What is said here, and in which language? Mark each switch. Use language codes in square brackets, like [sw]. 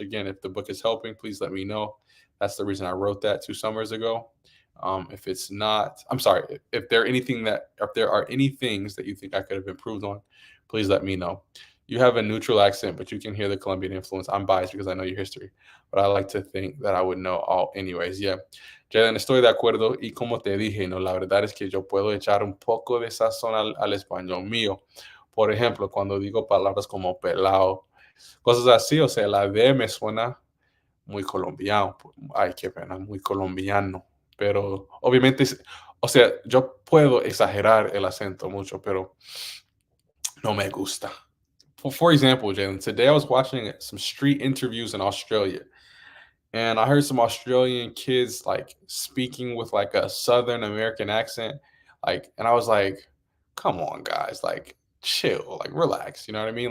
[en] Again, if the book is helping, please let me know. That's the reason I wrote that 2 summers ago. If it's not, I'm sorry. If there are any things that you think I could have improved on, please let me know. You have a neutral accent, but you can hear the Colombian influence. I'm biased because I know your history, but I like to think that I would know all anyways. Yeah. [es] Jalen, estoy de acuerdo y como te dije, no, la verdad es que yo puedo echar un poco de sazón al español mío. Por ejemplo, cuando digo palabras como pelao, cosas así, o sea, la D me suena muy colombiano. Ay, qué pena, muy colombiano. Pero obviamente, o sea, yo puedo exagerar el acento mucho, pero no me gusta. [en] For example, Jalen, today I was watching some street interviews in Australia, and I heard some Australian kids like speaking with like a Southern American accent, and I was like, "Come on, guys, like, chill, like, relax." You know what I mean?